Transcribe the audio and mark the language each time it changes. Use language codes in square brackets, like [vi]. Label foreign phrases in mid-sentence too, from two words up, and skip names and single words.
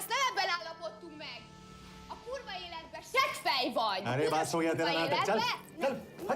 [hu] Nem ebben állapodtunk meg! A kurva életben seggfej vagy! [hi] अरे बात हो गया तेरा नाटक, चल! चल! हट!